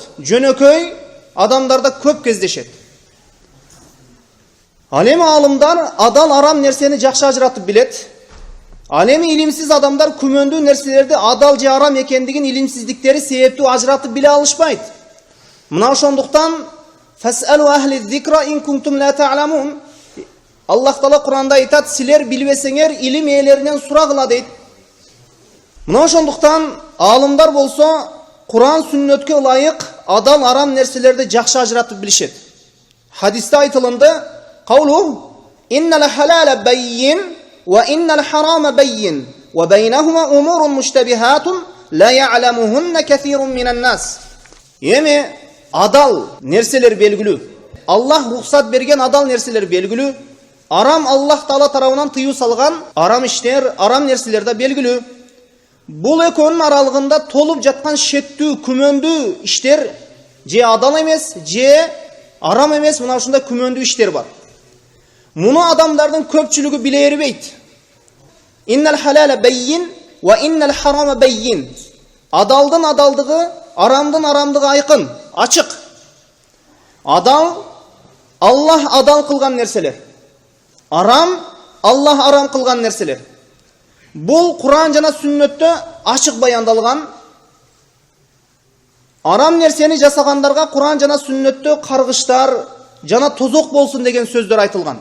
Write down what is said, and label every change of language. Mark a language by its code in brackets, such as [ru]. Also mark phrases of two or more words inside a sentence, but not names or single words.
[ky] Жөнөкөй адамдарда көп кездешет. Ал эми аалымдар адал арам нерсени жакшы ажыратып билет. Ал эми илимсиз адамдар күмөндүү нерселерди адал же арам экендигин илимсиздиктери себептүү ажыратып биле алышпайт. Мына ошондуктан [ar] فاسألوا أهل الذكر إن كنتم لا تعلمون. [ky] Аллах Таала Куранда айтат, силер билбесеңер илим ээлеринен сурагыла дейт. Мына ошондуктан аалымдар болсо Куран сүннөткө ылайык адал арам нерселерди жакшы ажыратып билишет. Хадисте айтылынды: [ar] "قوله إن الحلال بين وَإِنَّ الْحَرَامَ بَيِّنٌ وَبَيْنَهُمَا أُمُورٌ مُشْتَبِهَاتٌ لَا يَعْلَمُهُنَّ كَثِيرٌ مِنَ النَّاسِ." [ky] Эми адал нерселер белгилүү. Аллах рухсат берген адал нерселер белгилүү. Арам Аллах Таала тарабынан тыюу салган арам иштер, арам нерселер да белгилүү. Бул экөөнүн аралыгында толуп жаткан шеттүү, күмөндүү иштер же адал эмес, же арам эмес, мына ушундай күмөндүү иштер бар. Муну адамдардын көпчүлүгү биле бербейт. [ar] إن الحلال بين وإن الحرام بين. [ky] Адалдын адалдыгы, арамдын арамдыгы айкын, ачык. Адал Аллах адал кылган нерселер. Арам Аллах арам кылган нерселер. Бул Куран жана сүннөттө ачык баяндалган. Арам нерсени жасагандарга Куран жана сүннөттө каргыштар жана тозок болсун деген сөздөр айтылган.